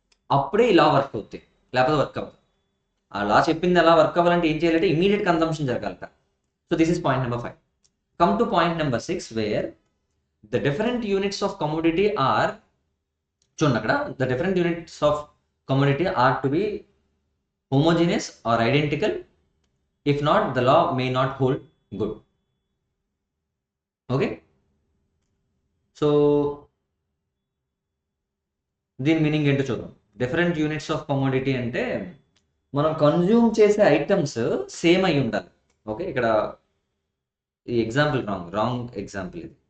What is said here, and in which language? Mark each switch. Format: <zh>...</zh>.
<te>అప్పుడే ఈ లా వర్క్ అవుతాయి, లేకపోతే వర్క్ అవ్వదు. ఆ లా చెప్పింది అలా వర్క్ అవ్వాలంటే ఏం చేయాలంటే immediate consumption జరగాలట.</te> <en>So this is point number 5. Come to point number 6 where the different units of commodity are, చూడండి అక్కడ, the different units of commodity are to be homogeneous or identical. If not, the law may not hold good.</en> <te>Okay, so దీని meaning ఏంటో చూద్దాం. Different units of commodity అంటే మనం consume చేసే items same అయి ఉండాలి. ఓకే, ఇక్కడ ఈ ఎగ్జాంపుల్ రాంగ్ ఎగ్జాంపుల్ ఇది.</te>